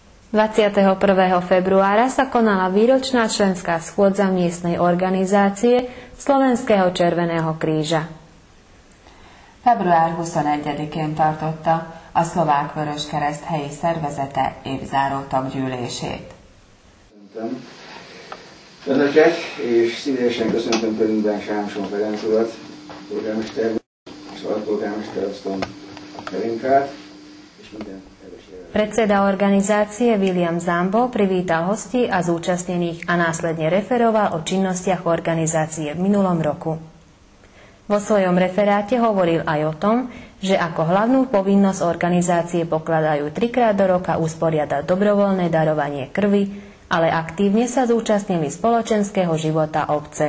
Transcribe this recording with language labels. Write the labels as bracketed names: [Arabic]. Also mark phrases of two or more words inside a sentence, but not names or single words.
[Slovak] 21. februára sa konala výročná členská schôdza miestnej organizácie Slovenského Červeného kríža. [Hungarian] Február 21-én tartotta a Szlovák Vöröskereszt helyi szervezete évzáró taggyűlését. Önöket, és szívesen köszöntöm körünkben Sámson Ferenc urat, polgármester és alpolgármester Oszton Ferinkát, és minden [Slovak] Predseda organizácie William Zambo privítal hostí a zúčastnených a následne referoval o činnostiach organizácie v minulom roku. Vo svojom referáte hovoril aj o tom, že ako hlavnú povinnosť organizácie pokladajú 3-krát do roka usporiadať dobrovoľné darovanie krvi, ale aktívne sa zúčastnili spoločenského života obce.